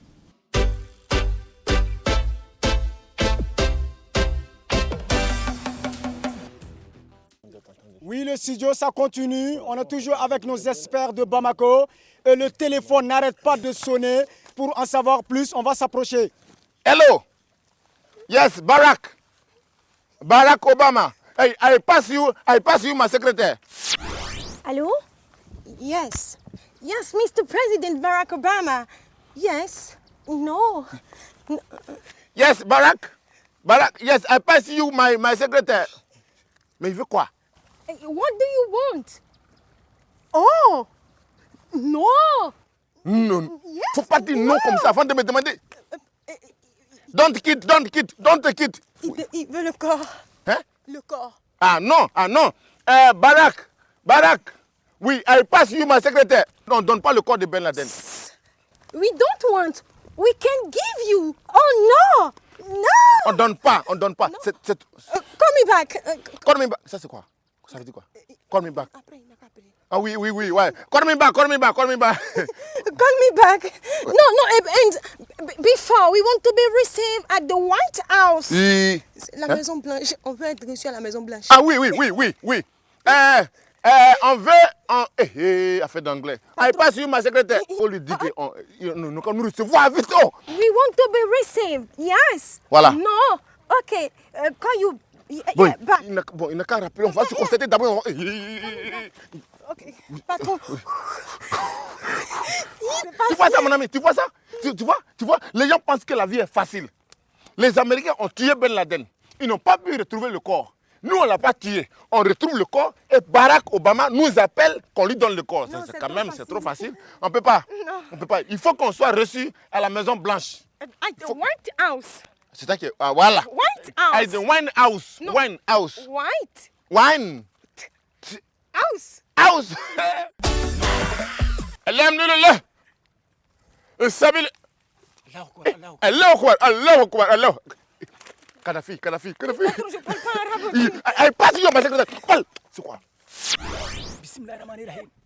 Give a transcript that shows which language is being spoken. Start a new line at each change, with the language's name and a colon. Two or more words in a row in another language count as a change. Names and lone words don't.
French: Oui, le studio, ça continue. On est toujours avec nos experts de Bamako. Et le téléphone n'arrête pas de sonner. Pour en savoir plus, on va s'approcher.
English: Hello. Yes, Barack. Barack Obama. Hey, I pass you my secretary. Hello? Yes. Yes, Mr. President Barack Obama. Yes. No. Yes, Barack. Barack, yes, I pass you my secretary.
French: Mais il veut quoi?
English: What do you want? Oh! No!
French: Non.
English: Yes,
French: Faut pas dire non comme ça avant de me demander.
English: Don't kid.
French: Il veut le corps. Hein? Le corps. Ah non. Barack. Oui,
English: I pass you my secretary.
French: Non, donne pas le corps de Ben Laden.
English: We don't want. We can give you. Oh no! No!
French: On donne pas.
English: No.
French: C'est...
English: Call me back. Call me back.
French: Ça c'est quoi? Ça veut dire quoi?
English: Call me back.
French: Après, il m'a pas appelé. Ah oui, ouais.
English: Call me back. Call me back. No, and before we want to be received at the White House.
French: Oui. La Maison Blanche. On veut être reçu à la Maison Blanche. Ah oui. On veut... affaire d'anglais.
English: I pass you my secrétaire.
French: Faut lui dire que nous recevoir vite. Oh.
English: We want to be received. Yes.
French: Voilà.
English: No. Okay. Call you.
French: Bon,
English: Back.
French: il n'a qu'à rappeler. On va se constater d'abord. Okay. Patron. Tu vois ça, mon ami? Tu vois ça? Tu vois? Les gens pensent que la vie est facile. Les Américains ont tué Ben Laden. Ils n'ont pas pu retrouver le corps. Nous, on ne l'a pas tué. On retrouve le corps et Barack Obama nous appelle qu'on lui donne le corps. Non, C'est c'est quand trop même, facile. c'est trop facile. On ne peut pas. Non. On peut pas. Il faut qu'on soit reçu à la Maison Blanche.
English: At the White House.
French: C'est ça que... Ah, voilà.
English: White
French: À
English: House. the Wine House. No. Wine House. White Wine House. House.
Arabic: Alhamdulillah. سبيل. الله أكبر. Kadhafi.
French: Patron, je parle pas arabe. Elle passe sur ma secrétaire. Parle. C'est quoi?
Arabic: Bismillahirrahmanirrahim.